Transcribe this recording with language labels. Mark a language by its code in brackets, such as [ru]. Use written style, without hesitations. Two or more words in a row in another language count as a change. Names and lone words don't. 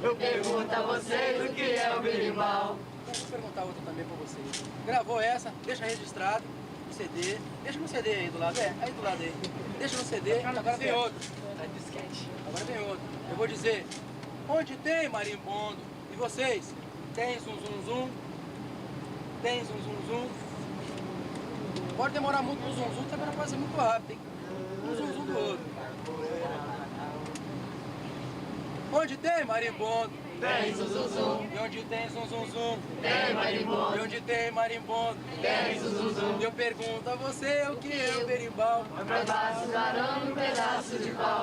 [pt] Eu pergunto a vocês o que é o berimbau. Vou perguntar outra também pra vocês. Gravou essa, deixa registrado no CD. Deixa no CD aí do lado, aí do lado aí. Deixa no CD, agora vem outro. Agora vem outro. Eu vou dizer, onde tem marimbondo? E vocês? Tem zum zum zum? Tem zum zum zum? Pode demorar muito no zum zum, também não pode ser muito rápido, hein? Um zum zum do outro. Onde tem marimbondo? Tem zuzuzum, E onde tem zum zum zum? tem E marimbondo, onde tem marimbondo? tem zuzuzum. Eu pergunto a você o que é o berimbau. Um pedaço de arame, um pedaço de pau.